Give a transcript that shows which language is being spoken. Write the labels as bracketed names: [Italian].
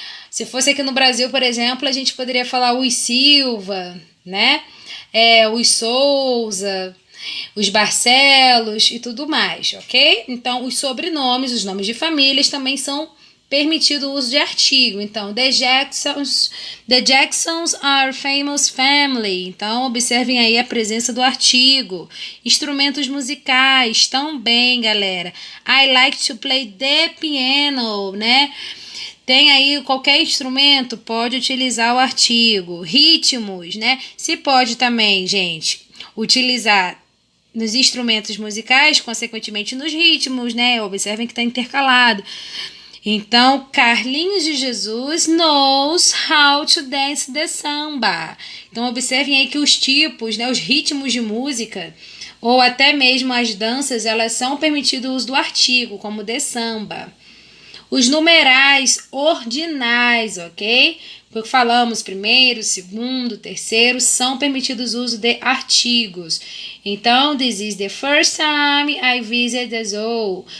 [Portuguese] Se fosse aqui no Brasil, por exemplo, a gente poderia falar os Silva, né? Os Souza, os Barcelos e tudo mais, ok? Então, os sobrenomes, os nomes de famílias também são permitido o uso de artigo. Então, [English] the Jacksons are famous family. [Portuguese] Então, observem aí a presença do artigo. Instrumentos musicais também, galera. [English] I like to play the piano, né? [Portuguese] Tem aí qualquer instrumento, pode utilizar o artigo. Ritmos, né? Se pode também, gente, utilizar nos instrumentos musicais, consequentemente nos ritmos, né? Observem que está intercalado. Então, [English] Carlinhos de Jesus knows how to dance the samba. [Portuguese] Então, observem aí que os tipos, né, os ritmos de música, ou até mesmo as danças, elas são permitido o uso do artigo, como the samba. Os numerais ordinais, ok? Porque falamos primeiro, segundo, terceiro, são permitidos o uso de artigos. Então, [English] this is the first time I visit the zoo.